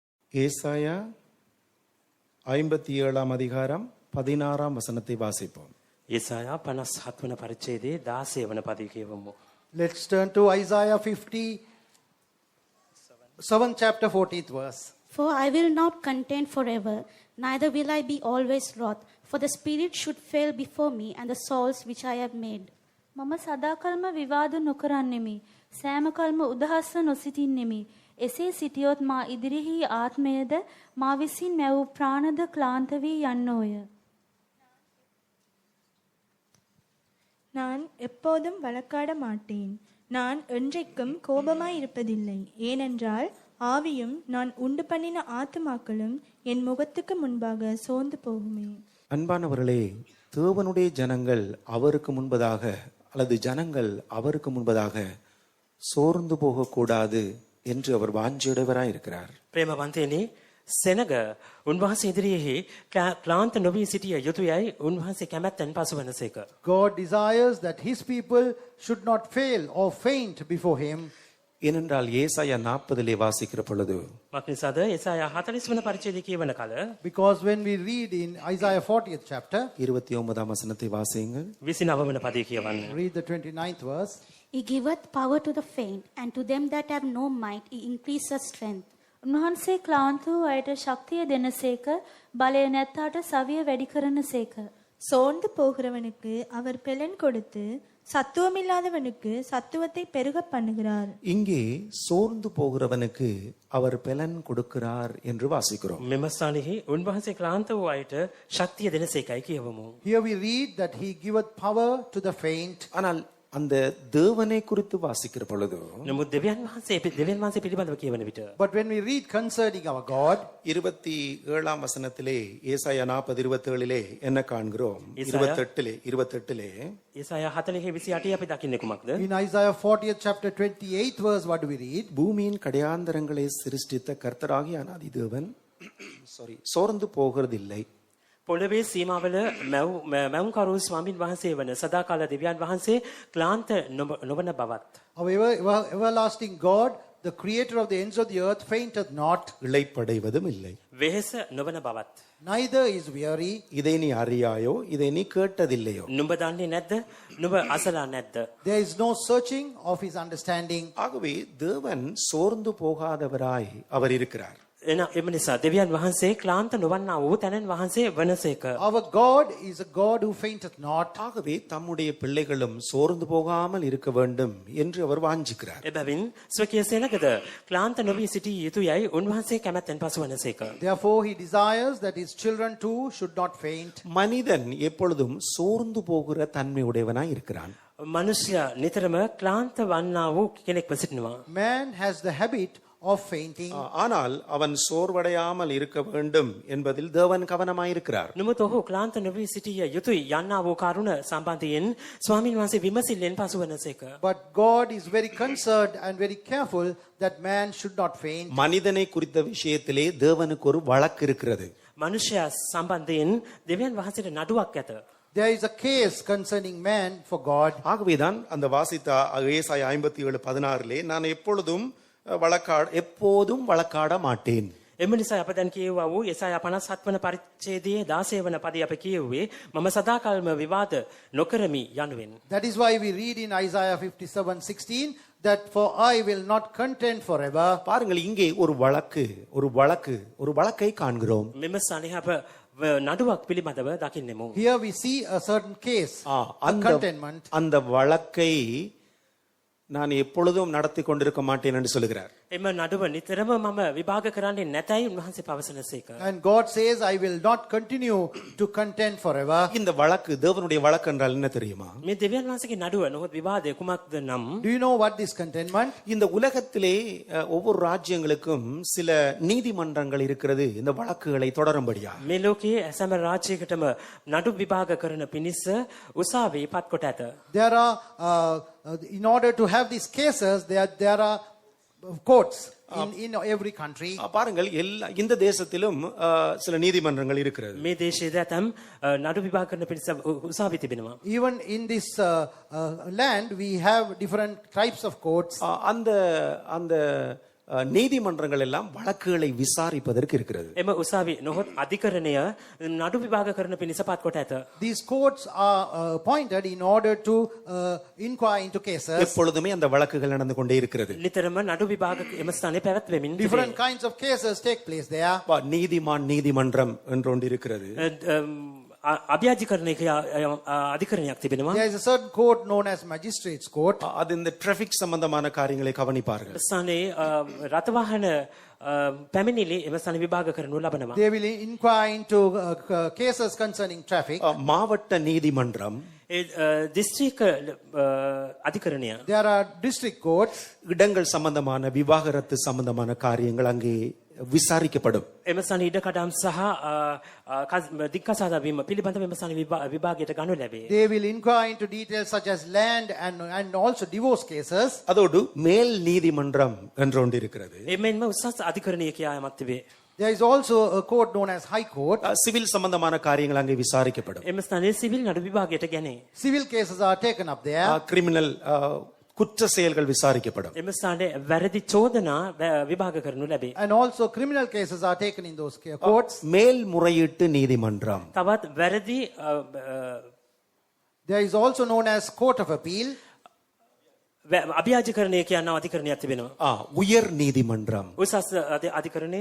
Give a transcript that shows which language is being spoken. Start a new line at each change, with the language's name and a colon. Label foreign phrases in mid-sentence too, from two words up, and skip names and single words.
Tamil: ஏசாயா 57 அதிகாரம் 16 வசனத்தை வாசிப்போம்.
Sinhala: ඒසායා 57 වන පරිච්ඡේදයේ 16 වන පදය කියවමු.
English: Let's turn to Isaiah 57 chapter 14th verse. For I will not contend forever, neither will I be always wroth. For the spirit should fail before me, and the souls which I have made.
Sinhala: මම සදාකල්ම විවාද නොකරන්නෙමි. සෑම කල්ම උදහස්ව නොසිටින්නෙමි. එසේ සිටියොත් මා ඉදිරිහි ආත්මයද මා විසින් මැවූ ප්‍රාණද ක්ලාන්ත වී යන්නෝය.
Tamil: நான் எப்போதும் வழக்காட மாட்டேன். நான் என்றைக்கும் கோபமாய் இருப்பதில்லை. ஏனென்றால் ஆவியும் நான் உண்டு பண்ணின ஆத்துமாக்களும் என் முகத்துக்கு முன்பாக சோர்ந்து போகுமே. அன்பானவர்களே, தேவனுடைய ஜனங்கள் அவருக்கு முன்பதாக அல்லது ஜனங்கள் அவருக்கு முன்பதாக சோர்ந்து போகக்கூடாது என்று அவர் வாஞ்சியுடையவராய் இருக்கிறார்.
Sinhala: ප්‍රේමවන්තයනි, සෙනග උන්වහන්සේ ඉදිරියේ ක්ලාන්ත නොවී සිටිය යුතුයයි උන්වහන්සේ කැමැත්තෙන් පසුවනසේක.
English: God desires that his people should not fail or faint before him.
Tamil: ஏனென்றால் ஏசாயா 40 வாசிக்கிற பொழுது
Sinhala: මක්නිසාද ඒසායා 40 වන පරිච්ඡේදය කියවන කල
English: Because when we read in Isaiah 40th chapter,
Tamil: 29 வசனத்தை வாசியுங்கள்.
Sinhala: 29 වන පදය කියවන්න.
English: read the 29th verse. He giveth power to the faint, and to them that have no might he increaseth strength.
Sinhala: උන්වහන්සේ ක්ලාන්ත වූ අයට ශක්තිය දෙනසේක, බලය නැත්තාට සවිය වැඩි කරනසේක.
Tamil: சோர்ந்து போகிறவனுக்கு அவர் பெலன் கொடுத்து சத்துவமில்லாதவனுக்கு சத்துவத்தை பெருக பண்ணுகிறார். இங்கே சோர்ந்து போகிறவனுக்கு அவர் பலன் கொடுக்கிறார் என்று வாசிக்கிறோம்.
Sinhala: මෙම ස්ථානයේ උන්වහන්සේ ක්ලාන්ත වූ අයට ශක්තිය දෙනසේකයි කියවමු.
English: Here we read that he giveth power to the faint.
Tamil: ஆனால் அந்த தேவனை குறித்து வாசிக்கிற பொழுது
Sinhala: නමුත් දෙවියන් වහන්සේ පිළිබඳව කියවන විට
English: But when we read concerning our God,
Tamil: 27 வசனத்திலே ஏசாயா 40:27 என்ன காண்கிறோம்? 28
Sinhala: ඒසායා 40:28 අපි දකින්නේ කුමක්ද?
English: in Isaiah 40th chapter 28th verse, what do we read?
Tamil: பூமியின் கடையாந்தரங்களை சிருஷ்டித்த கர்த்தராகிய அநாதி தேவன் சோர்ந்து போகிறதில்லை.
Sinhala: පොළවේ සීමාවල මැවුම්කරු ස්වාමින් වහන්සේ වන සදාකාල දෙවියන් වහන්සේ ක්ලාන්ත නොවන බවත්.
English: However, everlasting God, the creator of the ends of the earth, fainteth not,
Tamil: இளைப்படைவதும் இல்லை.
Sinhala: වෙහෙස නොවන බවත්.
English: neither is weary.
Tamil: இதை நீ அறியாயோ, இதை நீ கேட்டதில்லையோ?
Sinhala: නුඹ දන්නේ නැද්ද? නුඹ අසලා නැද්ද?
English: There is no searching of his understanding.
Tamil: ஆகவே தேவன் சோர்ந்து போகாதவராய் அவர் இருக்கிறார்.
Sinhala: එම නිසා දෙවියන් වහන්සේ ක්ලාන්ත නොවන්නා වූ තැනන් වහන්සේ වනසේක.
English: Our God is a God who fainteth not.
Tamil: ஆகவே தம்முடைய பிள்ளைகளும் சோர்ந்து போகாமல் இருக்க வேண்டும் என்று அவர் வாஞ்சிக்கிறார்.
Sinhala: එබැවින් ස්වකීය සෙනගද ක්ලාන්ත නොවී සිටිය යුතුයයි උන්වහන්සේ කැමැත්තෙන් පසුවනසේක.
English: Therefore he desires that his children too should not faint.
Tamil: மனிதன் எப்பொழுதும் சோர்ந்து போகிற தன்மை உடையவனாய் இருக்கிறான்.
Sinhala: මනුෂ්‍ය නිතරම ක්ලාන්ත වන්නා වූ කෙනෙක්ව සිටිනවා.
English: Man has the habit of fainting.
Tamil: ஆனால் அவன் சோர்வடையாமல் இருக்க வேண்டும் என்பதில் தேவன் கவனமாயிருக்கிறார்.
Sinhala: නමුත් ඔහු ක්ලාන්ත නොවී සිටිය යුතුයි යන්නා වූ කරුණ සම්බන්ධයෙන් ස්වාමින් වහන්සේ විමසිල්ලෙන් පසුවනසේක.
English: But God is very concerned and very careful that man should not faint.
Tamil: மனிதனை குறித்த விஷயத்திலே தேவனுக்கு ஒரு வழக்கு இருக்கிறது.
Sinhala: මනුෂ්‍ය සම්බන්ධයෙන් දෙවියන් වහන්සේට නඩුවක් ඇත.
English: There is a case concerning man for God.
Tamil: ஆகவேதான் அந்த வாசித்த ஏசாயா 57:16 நான் எப்பொழுதும் வழக்காட மாட்டேன்.
Sinhala: එම නිසා අප දැන් කියවුවා වූ ඒසායා 57 වන පරිච්ඡේදයේ 16 වන පදය අප කියුවේ මම සදාකල්ම විවාද නොකරමි යනුවෙන්.
English: That is why we read in Isaiah 57:16 that for I will not contend forever.
Tamil: பாருங்கள், இங்கே ஒரு வழக்கை காண்கிறோம்.
Sinhala: මෙම ස්ථානයේ අප නඩුවක් පිළිබඳව දකින්නෙමු.
English: Here we see a certain case, a contentment.
Tamil: அந்த வழக்கை நான் எப்பொழுதும் நடத்தி கொண்டிருக்க மாட்டேன் என்று சொல்கிறார்.
Sinhala: එම නඩුව නිතරම මම විභාග කරන්නේ නැතයි උන්වහන්සේ පවසනසේක.
English: And God says I will not continue to contend forever.
Tamil: இந்த வழக்கு தேவனுடைய வழக்கு என்றால் என்ன தெரியுமா?
Sinhala: මේ දෙවියන් වහන්සේගේ නඩුව නොහොත් විවාදය කුමක්ද නම්?
English: Do you know what this contentment?
Tamil: இந்த உலகத்திலே ஒவ்வொரு ராஜ்யங்களுக்கும் சில நீதிமன்றங்கள் இருக்கிறது இந்த வழக்குகளை தொடரும்படியா.
Sinhala: මේ ලෝකයේ සෑම රාජ්‍යයකටම නඩු විභාග කරන පිණිස උසාවි පත් කොට ඇත.
English: There are in order to have these cases there are courts in every country.
Tamil: பாருங்கள், இந்த தேசத்திலும் சில நீதிமன்றங்கள் இருக்கிறது.
Sinhala: මේ දේශයේ දැතම් නඩු විභාග කරන පිණිස උසාවි තිබෙනවා.
English: Even in this land we have different types of courts.
Tamil: அந்த நீதிமன்றங்கள் எல்லாம் வழக்குகளை விசாரிப்பதற்கு இருக்கிறது.
Sinhala: එම උසාවි නොහොත් අධිකරණය නඩු විභාග කරන පිණිස පත් කොට ඇත.
English: These courts are appointed in order to inquire into cases.
Tamil: எப்பொழுதுமே அந்த வழக்குகள் நடந்து கொண்டே இருக்கிறது.
Sinhala: නිතරම නඩු විභාග එම ස්ථානයේ පැවැත්වෙමින්
English: Different kinds of cases take place there.
Tamil: நீதிமான் நீதிமன்றம் என்று ஒன்று இருக்கிறது.
Sinhala: අභ්‍යාධිකරණයක අධිකරණයක් තිබෙනවා.
English: There is a certain court known as magistrates court.
Tamil: அது இந்த டிராபிக் சம்பந்தமான காரியங்களை கவனிப்பார்கள்.
Sinhala: ස්ථානයේ රථවාහන පැමිණිලි එම ස්ථාන විභාග කරනු ලබනවා.
English: They will inquire into cases concerning traffic.
Tamil: மாவட்ட நீதிமன்றம்,
Sinhala: දිස්ත්‍රික්ක අධිකරණය,
English: There are district courts.
Tamil: இடங்கள் சம்பந்தமான விவாகரத்து சம்பந்தமான காரியங்கள் அங்கே விசாரிக்கப்படும்.
Sinhala: එම ස්ථාන ඉඩකඩම් සහ දික්කසාද වීම පිළිබඳව එම ස්ථාන විභාගයට ගනු ලැබේ.
English: They will inquire into details such as land and also divorce cases.
Tamil: அதோடு மேல் நீதிமன்றம் என்று ஒன்று இருக்கிறது.
Sinhala: එමෙන්ම උසස් අධිකරණය කියා යමක් තිබේ.
English: There is also a court known as high court.
Tamil: சிவில் சம்பந்தமான காரியங்கள் அங்கே விசாரிக்கப்படும்.
Sinhala: එම ස්ථානයේ සිවිල් නඩු විභාගයට ගැනේ.
English: Civil cases are taken up there.
Tamil: கிரிமினல் குற்ற செயல்கள் விசாரிக்கப்படும்.
Sinhala: එම ස්ථානයේ වැරදි චෝදනා විභාග කරනු ලැබේ.
English: And also criminal cases are taken in those courts.
Tamil: மேல்முறையீட்டு நீதிமன்றம்,
Sinhala: තවත් වැරදි
English: There is also known as court of appeal.
Sinhala: අභ්‍යාධිකරණය කියන අධිකරණයක් තිබෙනවා.
Tamil: உயர் நீதிமன்றம்,
Sinhala: උසස් අධිකරණය